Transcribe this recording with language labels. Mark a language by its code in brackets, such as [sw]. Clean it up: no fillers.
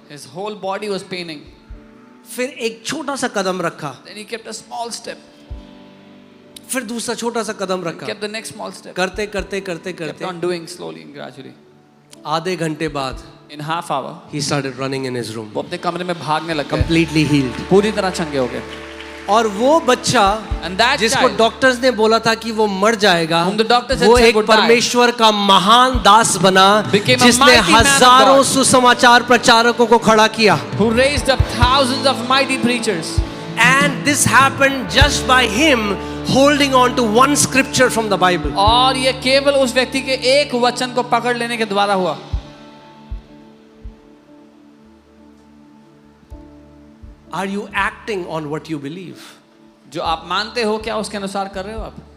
[en] His whole body was paining. [hi] फिर एक छोटा सा कदम रखा, [en] Then he kept a small step. [hi] फिर दूसरा छोटा सा कदम रखा, [en] Kept the next small step. [hi] करते करते करते [en] Kept [hi] करते [en] on doing slowly and gradually. [hi] आधे घंटे बाद [en] In half hour, he started running in his room, [hi] वो अपने कमरे में भागने लग गए. [en] completely healed। [hi] पूरी तरह चंगे हो गए. और वो बच्चा [en] And that [hi] जिसको [en] child, [hi] डॉक्टर्स ने बोला था कि वो मर जाएगा, [en] whom the doctor said [hi] वो [en] he [hi] एक [en] would die, [hi] परमेश्वर का महान दास बना, [en] became a [hi] जिसने [en] mighty man of [hi] हजारों [en] God, [hi] सुसमाचार प्रचारकों को खड़ा किया। [en] who raised up thousands of mighty preachers. And this happened just by him holding on to one scripture from the Bible. [hi] और ये केवल उस व्यक्ति के एक वचन को पकड़ लेने के द्वारा हुआ. [en] Are you acting on what you believe? [hi] जो आप मानते हो क्या उसके अनुसार कर रहे हो आप?